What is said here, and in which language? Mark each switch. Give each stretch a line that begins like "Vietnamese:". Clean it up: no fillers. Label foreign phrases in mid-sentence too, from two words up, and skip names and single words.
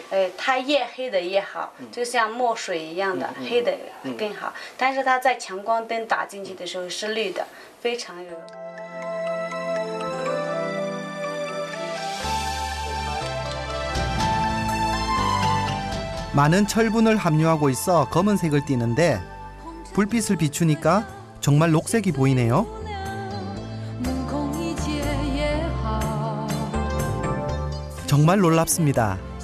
Chinese: 它越黑的越好，就像墨水一样的，黑的更好。但是它在强光灯打进去的时候是绿的，非常有。
Korean: 많은 철분을 함유하고 있어 검은색을 띠는데 불빛을 비추니까 정말 녹색이 보이네요. 정말 놀랍습니다.